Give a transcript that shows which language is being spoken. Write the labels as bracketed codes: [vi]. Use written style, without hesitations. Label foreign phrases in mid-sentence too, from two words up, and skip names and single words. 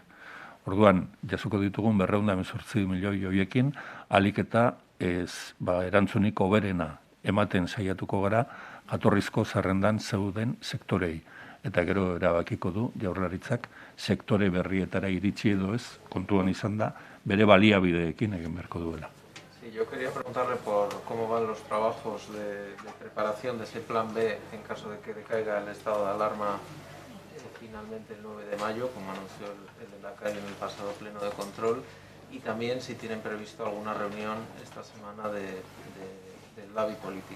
[eu] Orduan, jasoko ditugun 218 milioi horiekin, ahalik eta erantzunik hoberena ematen saiatuko gara jatorrizko zerrendan zeuden sektorei. Eta gero erabakiko du Jaurlaritzak sektore berrietara iritsi edo ez, kontuan izan da, bere baliabideekin egin beharko duela. [es] Yo quería preguntarle por cómo van los trabajos de preparación de ese plan B en caso de que decaiga el estado de alarma finalmente el 9 de mayo, como anunció el Lehendakari en el pasado pleno de control, y también si tienen previsto alguna reunión esta semana del Labi Política.